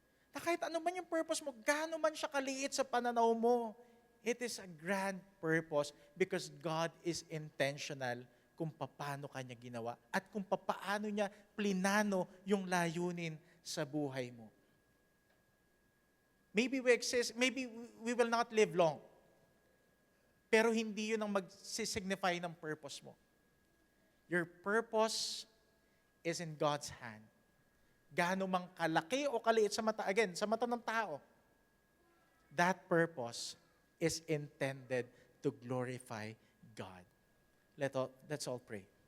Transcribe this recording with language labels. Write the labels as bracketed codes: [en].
[tl] Na kahit ano man yung purpose mo, gaano man siya kaliit sa pananaw mo, [en] it is a grand purpose because God is intentional [tl] kung paano kanya ginawa at kung paano niya plinano yung layunin sa buhay mo. [en] Maybe we exist, maybe we will not live long. [tl] Pero hindi yun ang mag-signify ng purpose mo. [en] Your purpose is in God's hand. [tl] Gaano mang kalaki o kaliit sa mata, again, sa mata ng tao, [en] that purpose is intended to glorify God. Let's all pray.